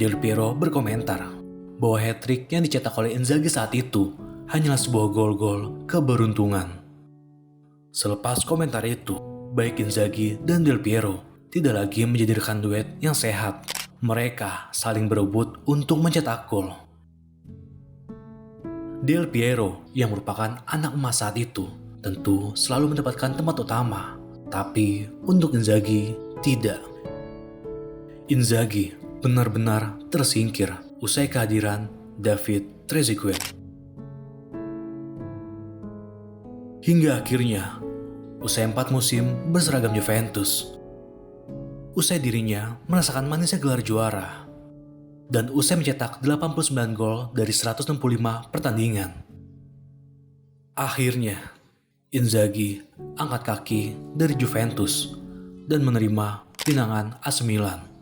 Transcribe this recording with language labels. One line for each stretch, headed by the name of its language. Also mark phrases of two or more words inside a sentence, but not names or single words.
Indonesian: Del Piero berkomentar bahwa hat-trick yang dicetak oleh Inzaghi saat itu hanyalah sebuah gol-gol keberuntungan. Selepas komentar itu, baik Inzaghi dan Del Piero tidak lagi menjadi rekan duet yang sehat. Mereka saling berebut untuk mencetak gol. Del Piero yang merupakan anak emas saat itu tentu selalu mendapatkan tempat utama, tapi untuk Inzaghi tidak. Inzaghi benar-benar tersingkir usai kehadiran David Trezeguet. Hingga akhirnya, usai 4 musim berseragam Juventus, usai dirinya merasakan manisnya gelar juara, dan usai mencetak 89 gol dari 165 pertandingan, akhirnya Inzaghi angkat kaki dari Juventus dan menerima pinangan AC Milan.